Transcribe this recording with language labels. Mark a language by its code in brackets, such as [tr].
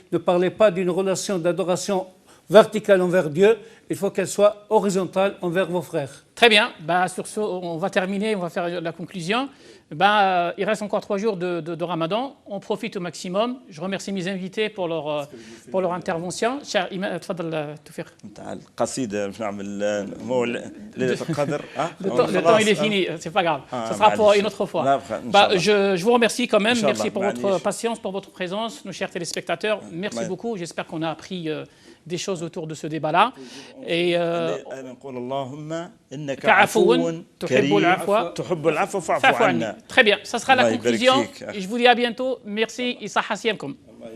[fr] Ne parlez pas d'une relation d'adoration verticale envers Dieu, il faut qu'elle soit horizontale envers vos frères. Très bien. Sur ce, on va terminer, on va faire la conclusion. Il reste encore 3 jours de Ramadan. On profite au maximum. Je remercie mes invités pour leur intervention. Cher Imam, [ar] تفضل توفيق. القصيدة باش نعمل ليلة القدر. [fr] Le temps il est fini, c'est pas grave. Ça sera pour une autre fois. Je vous remercie quand même. Merci pour votre patience, pour votre présence, nos chers téléspectateurs. Merci beaucoup. J'espère qu'on a appris des choses autour de ce débat-là. Et très bien, ça sera la conclusion. Et je vous dis à bientôt. Merci, Issa Hassiemkom.